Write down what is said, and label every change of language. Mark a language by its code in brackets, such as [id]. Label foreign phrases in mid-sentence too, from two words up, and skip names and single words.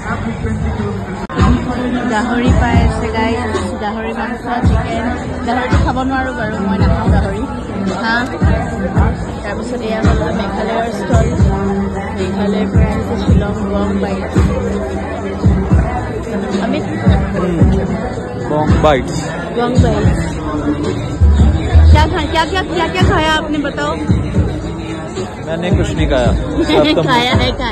[as] গাহৰি পাই আছে গাই গাহৰি মাংস চিকেন গাহৰিটো খাব নোৱাৰো বাৰু মই নাখাওঁ গাহৰি হাঁহ তাৰপিছত এয়া হ'ল মেঘালয়ৰ ষ্টল মেঘালয়ৰ পৰা আহিছে শ্বিলং বংবাই আমি বংবাই [hi] क्या खाया आपने बताओ मैंने कुछ नहीं खाया खाया है